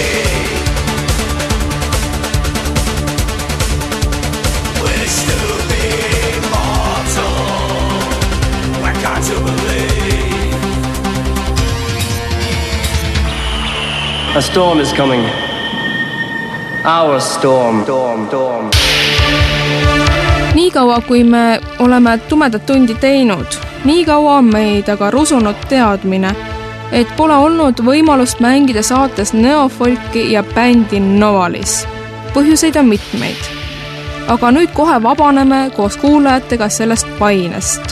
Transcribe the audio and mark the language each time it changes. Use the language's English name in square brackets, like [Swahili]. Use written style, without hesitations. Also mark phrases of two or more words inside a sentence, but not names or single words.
[English] Wish to be immortal. Why can't you believe? A storm is coming. Our storm. Storm. [Estonian] Niikaua, kui me oleme tumedat tundi teinud, niikaua on meid aga rusunud teadmine, et pole olnud võimalust mängida saates neofolki ja bändi Novalis. Põhjuseid on mitmeid. Aga nüüd kohe vabaneme koos kuulajatega sellest painest.